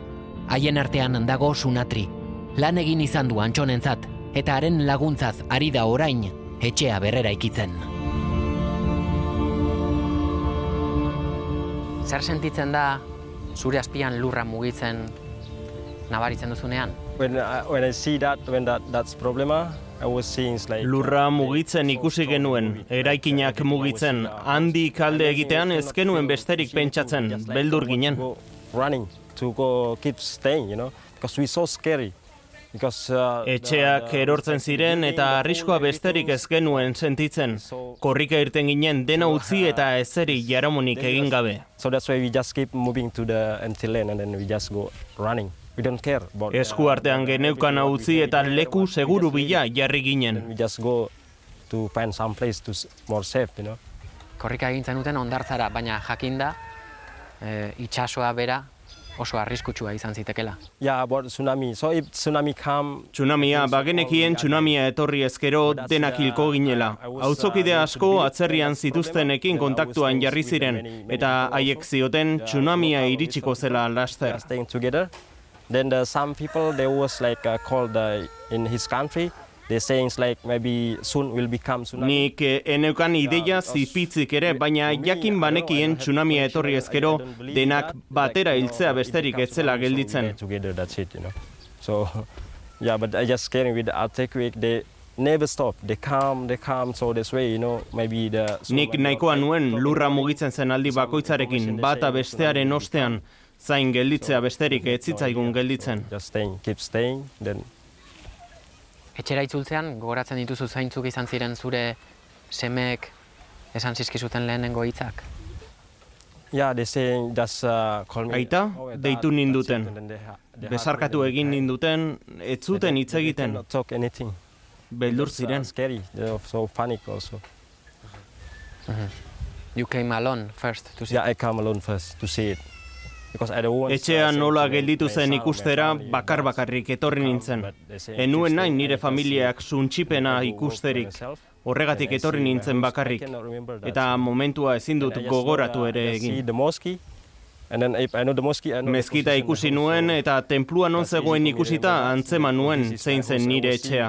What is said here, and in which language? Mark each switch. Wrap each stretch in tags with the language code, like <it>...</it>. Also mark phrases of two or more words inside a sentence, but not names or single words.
<eu>Haien artean dago Sunatri. Lan egin izan du Antxonentzat eta haren laguntzaz ari da orain etxea berrera ikitzen. Zer sentitzen da zure azpian lurra mugitzen nabaritzen duzunean?</eu> <en>When I see that's problema, I was seeing like</en> <eu>Lurra mugitzen ikusi genuen, eraikinak mugitzen, handik alde egitean ez genuen besterik pentsatzen, beldur ginen.</eu> <en>Running to go keep staying, because we so scary.</en> <eu>Etxeak erortzen ziren eta arriskoa besterik ez genuen sentitzen. Korrika irten ginen dena utzi eta ezeri jaramonik egin gabe.</eu> <en>So that's why we just keep moving to the empty land and then we just go running. We don't care about</en> <eu>Esku artean geneukan utzi eta leku seguru bila jarri ginen.</eu> <en>We just go to find some place to more safe,</en> <eu>Korrika egin zenuten hondartzara, baina jakinda itsasoa bera oso arriskutsua izan zitekela.</eu> <en>Yeah, about tsunami. So if tsunami come...</en> <eu>Tsunamia, bagenekien tsunamia etorri ezkero denak hilko ginela. Autzokide asko atzerrian zituztenekin kontaktuan jarri ziren, eta haiek zioten tsunamia iritsiko zela laster.</eu> <en>Then some people, they was like called in his country, they saying like maybe soon will become tsunami.</en> <eu>Nik eneukan ideia zipitzik ere, baina jakin banekien tsunamia etorri ezkero denak batera hiltzea besterik etzela gelditzen.</eu> <en>Together, that's it, So, yeah, but I just scaring with the earthquake, they never stop. They come, so this way, maybe the...</en> <eu>Nik nahikoa nuen lurra mugitzen zen aldi bakoitzarekin, bata bestearen ostean, zain gelditzea besterik ez zitzaigun gelditzen.</eu> <en>Just staying, keep staying, then...</en> <eu>Etxera itzultzean, gogoratzen dituzu zaintzuk izan ziren zure semeek esan zizkizuten lehenengo hitzak?</eu> <en>Yeah, they saying that's call me.</en> <eu>Aita, deitu ninduten. Besarkatu egin ninduten, ez zuten hitz egiten.</eu> <en>Talk anything.</en> <eu>Beldur ziren.</eu> <en>Scary, they're so panic also. You came alone first to see. Yeah, I came alone first to see it.</en> <eu>Etxean nola gelditu zen ikustera bakarrik etorri nintzen. Enuen nahi nire familiak suntxipena ikusterik. Horregatik etorri nintzen bakarrik. Eta momentua ezin dut gogoratu ere egin. Mezkita ikusi nuen eta tenplua non zegoen ikusita antzeman nuen zein zen nire etxea.</eu>